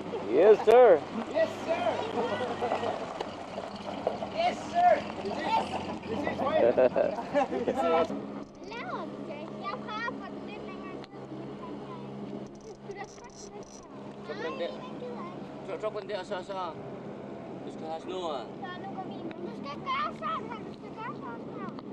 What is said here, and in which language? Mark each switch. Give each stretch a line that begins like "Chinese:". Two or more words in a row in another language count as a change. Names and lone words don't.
English: Yes, sir. Yes, sir. Yes, sir. This is right.
Danish: Laver du det? Jeg prøver at få den lidt længere ned. Du da trykke den lidt her. Så på den der. Så på den der, så. Du skal have snoren. Så nu går vi ind. Men du skal gøre sådan her. Du skal gøre sådan her.